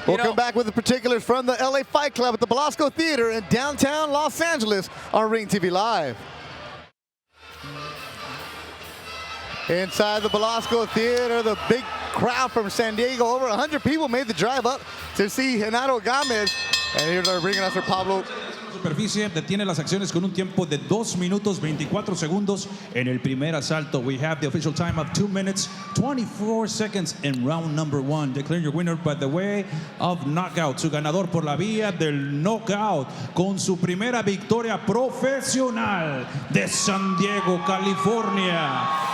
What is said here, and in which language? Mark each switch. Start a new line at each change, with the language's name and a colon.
English: We'll come back with the particulars from the LA Fight Club at the Belasco Theater in downtown Los Angeles on Ring TV Live. Inside the Belasco Theater, the big crowd from San Diego, over 100 people made the drive up to see Genaro Gamez. And here they're bringing us their Pablo.
Spanish: Superficie detiene las acciones con un tiempo de 2 minutos 24 segundos en el primer asalto.
English: We have the official time of 2 minutes 24 seconds in round number 1. Declare your winner by the way of knockout.
Spanish: Su ganador por la vía del knockout con su primera victoria profesional de San Diego, California.